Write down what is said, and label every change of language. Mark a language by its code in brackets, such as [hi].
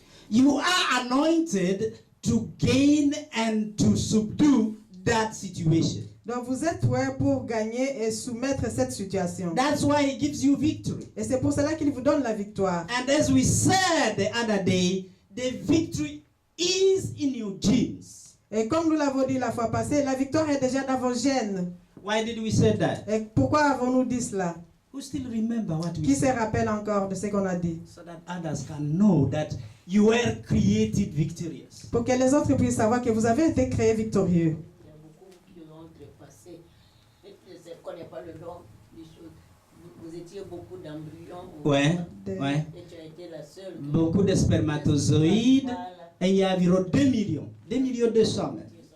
[en] You are anointed to gain and to subdue that situation. [fr] Donc vous êtes prêts pour gagner et soumettre cette situation. [en] That's why he gives you victory. [fr] Et c'est pour cela qu'il vous donne la victoire. [en] And as we said the other day, the victory is in your genes. [fr] Et comme nous l'avons dit la fois passée, la victoire est déjà dans vos gènes. [en] Why did we say that? [fr] Et pourquoi avons-nous dit cela? [en] Who still remember what we [fr] Qui se [en] said? [fr] rappelle encore de ce qu'on a dit? [en] So that others can know that you were created victorious. [fr] Pour que les autres puissent savoir que vous avez été créés victorieux. Il y a beaucoup qui l'ont trépassé. Je ne connais pas le nom des choses. Vous étiez beaucoup d'embryons. Ouais, ouais. Et tu as été la seule. Beaucoup de spermatozoïdes. Voilà. Et il y a environ 2 millions. 2 millions 200 même.